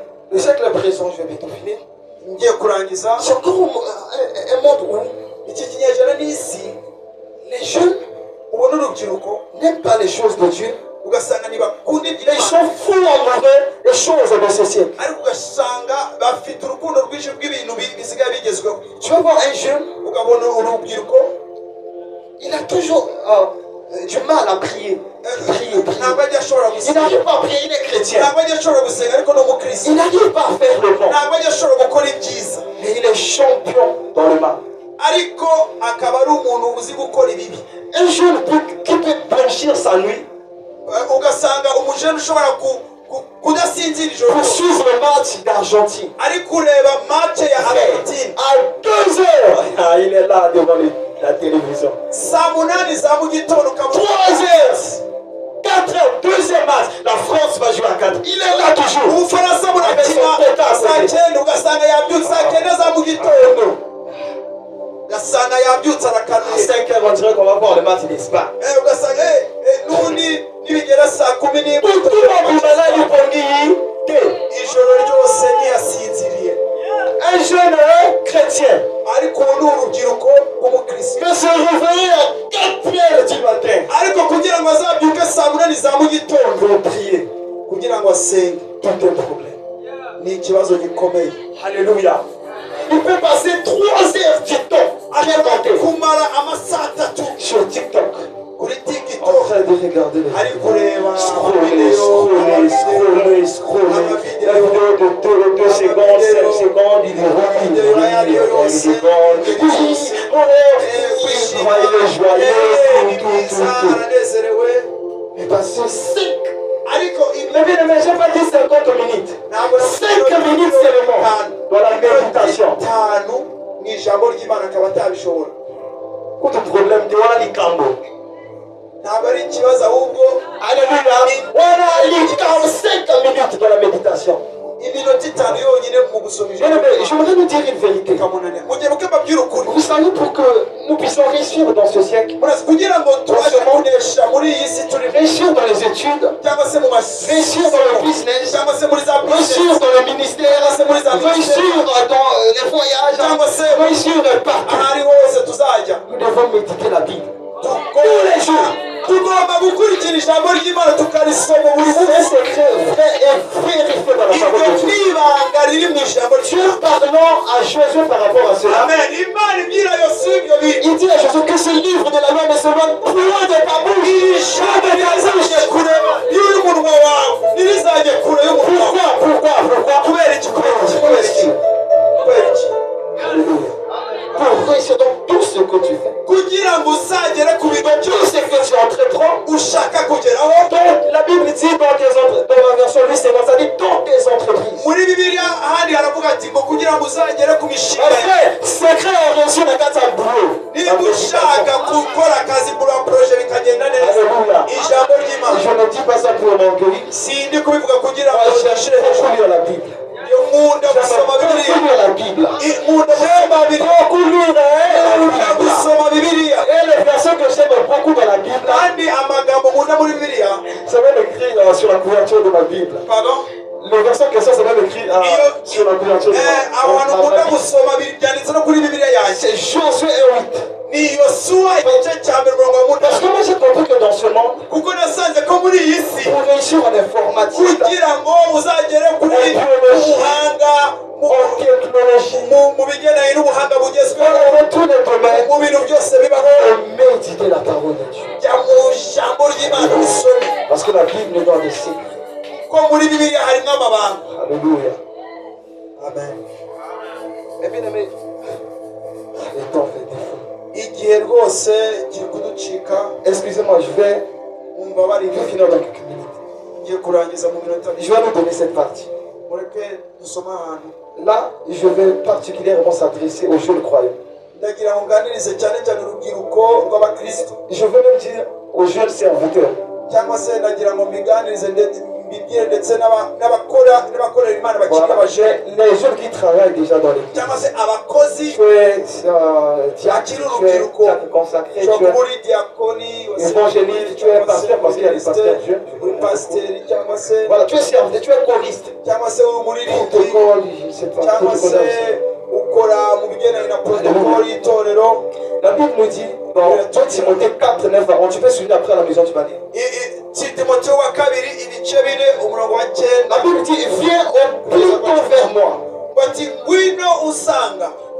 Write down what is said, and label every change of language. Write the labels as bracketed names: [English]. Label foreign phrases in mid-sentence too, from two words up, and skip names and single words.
[French] Le siècle présent, je vais bientôt finir. [Kinyarwanda] Ngiye kurangiza. [French] C'est encore un monde où [Kinyarwanda] Iki kinyejana ni isi [French] les jeunes [Kinyarwanda] ubona urubyiruko [French] n'aiment pas les choses de Dieu. [Kinyarwanda] ugasanga ntibakunda [French] Ils [Kinyarwanda] iby'Imana, [French] sont fous amoureux des choses de ce siècle. [Kinyarwanda] ariko ugasanga bafite urukundo rwinshi rw'ibintu bisigaye bigezweho. [French] Tu vas voir un jeune, [Kinyarwanda] Ukabona urubyiruko [French] il a toujours du mal à prier. [Kinyarwanda] ntabwo ajya ashobora [French] Il [Kinyarwanda] gusenga, [French] n'arrive pas à prier, il est chrétien. [Kinyarwanda] ntabwo ajya ashobora gusenga ariko ni umukristo, [French] Il n'arrive pas à faire le bon. [Kinyarwanda] ntabwo ajya ashobora gukora ibyiza [French] Mais il est champion dans le mal. [Kinyarwanda] ariko akaba ari umuntu uzi gukora ibibi. [French] Un jeune qui peut blanchir sa nuit [Kinyarwanda] Ugasanga umujene ushobora kudasinzira ijoro [French] pour suivre le match d'Argentine. [Kinyarwanda] ari kureba match ya Argentine [French] À 2 heures, il est là devant la télévision. [Kinyarwanda] saa munani za mu gitondo [French] 3 heures, 4 heures, deuxième match. La France va jouer à 4. Il est là toujours. [Kinyarwanda] Ubufaransa burakina saa cyenda ugasanga yabyutse saa cyenda za mu gitondo, ugasanga yabyutse [French] À [Kinyarwanda] arakanuye [French] 5 heures, on dirait qu'on va voir le match d'Espagne. [Kinyarwanda] ugasanga n'ubundi nibigera saa kumi n'imwe ijoro ryose ntiyasinziriye. [French] Un jeune chrétien [Kinyarwanda] ariko ubu ni urubyiruko rw'umukristo, [French] peut se réveiller à 4 heures du matin [Kinyarwanda] ariko kugira ngo azabyuke saa munani za mu gitondo [French] pour prier. [Kinyarwanda] kugira ngo asenge [French] Tout un problème. [Kinyarwanda] ni ikibazo gikomeye. [French] Alléluia. Il peut passer 3 heures du temps à regarder [Kinyarwanda] kumara amasaha 3 [French] sur TikTok [Kinyarwanda] kuri [French] en TikTok train de regarder les [Kinyarwanda] ari kureba [French] scroller. La vidéo de 2 secondes, 5 secondes, il est rempli. Il est joyeux, tout. [Kinyarwanda] aranezerewe. [French] Mais passer 5. [Kinyarwanda] Ariko [French] Mais bien, mais j'ai pas dit 50 minutes. 5 minutes seulement dans la méditation. [Kinyarwanda] 5 mu ijambo ry'Imana akaba atabishobora. [French] Quel est le problème de Walikambo? [Kinyarwanda] Ntabwo ari ikibazo ahubwo [French] Alléluia. On a les 45 minutes dans la méditation. [Kinyarwanda] iminota 5 yonyine mu gusoma [French] Bien [Kinyarwanda] ijambo. [French] aimé, j'aimerais nous dire une vérité. [Kinyarwanda] Kamunanira mugiye mukeba by'urukuri. [French] Vous savez, pour que nous puissions réussir dans ce siècle, [Kinyarwanda] Murazi kugira ngo tubashe kunesha muri iyi si turi [French] réussir dans les études, [Kinyarwanda] cyangwa se mu mashuri [French] réussir dans le business, [Kinyarwanda] cyangwa se muri za [French] réussir business dans le ministère, réussir dans les voyages, [Kinyarwanda] cyangwa se [French] réussir partout. [Kinyarwanda] ahari hose tuzajya [French] Nous devons méditer la Bible. [Kinyarwanda] tugomba gukurikira ijambo ry'Imana tukarisoma buri [French] C'est [Kinyarwanda] munsi. [French] secret vrai et vérifié dans la parole [Kinyarwanda] Iryo [French] de Dieu. [Kinyarwanda] ni ibanga riri mu ijambo [French] Dieu [Kinyarwanda] ry'Imana. [French] parlant à Josué par rapport à cela, Amen. [Kinyarwanda] Imana ibwira Yosuwa ibyo bintu. [French] il dit à Josué que ce livre de la loi ne se loin point de ta bouche. [Kinyarwanda] Ijambo rizajye kure y'umunwa wawe, ntirizajye kure y'umunwa wawe. [French] Pourquoi? [Kinyarwanda] Kubera iki? Kubera iki? [French] Alléluia. Pour réussir dans tout ce que tu fais, [Kinyarwanda] Kugira ngo uzagere ku bintu [French] tout [Kinyarwanda] byose [French] ce que tu entreprends. [Kinyarwanda] ushaka kugeraho. [French] Donc, la Bible dit dans la version 8, c'est ça dit dans tes entreprises. [Kinyarwanda] Muri Bibiliya ahandi haravuga ati ngo kugira ngo uzagere ku mishinga yawe. [French] Après, secret à réussir dans ta boulot. [Kinyarwanda] Niba ushaka gukora akazi muri poroje bikagenda neza, Alléluia. ijambo ry'Imana. [French] Je ne dis pas ça pour m'orgueillir. [Kinyarwanda] Sindi kubivuga kugira ngo [French] Moi, j'aime beaucoup lire la Bible. [Kinyarwanda] iyo nkunda gusoma [French] J'aime [Kinyarwanda] Bibiliya. [French] beaucoup lire la Bible. [Kinyarwanda] Nkunda gusoma Bibiliya. [French] Beaucoup lire la [Kinyarwanda] Nkunda [French] Bible. [Kinyarwanda] gusoma Bibiliya. [French] Et les versets que j'aime beaucoup dans la Bible, [Kinyarwanda] Kandi amagambo nkunda muri Bibiliya. [French] ça va écrit sur la couverture de ma Bible. Pardon? Le verset que ça va écrit sur la couverture de [Kinyarwanda] Abantu [French] ma [Kinyarwanda] nkunda [French] Bible. [Kinyarwanda] gusoma byanditse no kuri Bibiliya yanjye. [French] C'est Josué 8. [Kinyarwanda] Ni Yosuwa igice cya mbere umurongo wa [French] Parce que moi j'ai compris que dans ce monde, [Kinyarwanda] kuko nasanze ko muri iyi si [French] pour réussir en informatique, [Kinyarwanda] kugira ngo uzagere kuri ubuhanga [French] en technologie, [Kinyarwanda] mu bigendanye n'ubuhanga bugezweho [French] dans tous les domaines, [Kinyarwanda] mu bintu byose bibaho, [French] et méditer la parole de Dieu. [Kinyarwanda] jya mu ijambo ry'Imana usome, [French] Parce que la Bible nous donne des signes. [Kinyarwanda] ko muri Bibiliya harimo amabanga. Alléluia. Amen. [French] Et bien aimé, le temps fait défaut. [Kinyarwanda] Igihe rwose kiri kuducika, [French] Excusez-moi, je vais [Kinyarwanda] mumbabarire, [French] finir dans quelques minutes. [Kinyarwanda] ngiye kurangiza mu minota [French] Je vais vous donner cette partie. [Kinyarwanda] mureke dusome ahantu. [French] Là, je vais particulièrement s'adresser aux jeunes croyants. [Kinyarwanda] Ndagira ngo nganirize cyane cyane urubyiruko rw'abakristo, [French] Je veux même dire aux jeunes serviteurs. [Kinyarwanda] cyangwa se ndagira ngo mbiganirize mbibwire ndetse n'abakorera Imana bakiri [French] Voilà. [Kinyarwanda] abajene, [French] Les jeunes qui travaillent déjà dans l'église. [Kinyarwanda] cyangwa se abakozi [French] Tu es diacre, tu es consacré, tu [Kinyarwanda] ushobora kuba [French] es [Kinyarwanda] uri diakoni, [French] évangéliste, tu es pasteur parce qu'il y a des pasteurs jeunes. [Kinyarwanda] uri pasiteri, cyangwa se [French] Voilà, tu es serviteur, tu es choriste. [Kinyarwanda] cyangwa se uri umuririmbyi, [French] Protocole, je ne sais pas. [Kinyarwanda] cyangwa [French] protocole [Kinyarwanda] se [French] aussi. [Kinyarwanda] ukora mu bigendanye na protokoli y'itorero. [French] La Bible nous dit dans 2 Timothée 4, 9 à 11, tu peux suivre après à la maison, tu vas lire. [Kinyarwanda] Timoteyo wa kabiri ibice bine umurongo wa 9. [French] La Bible dit, viens au plus tôt vers moi. [Kinyarwanda] Bati ngwino usanga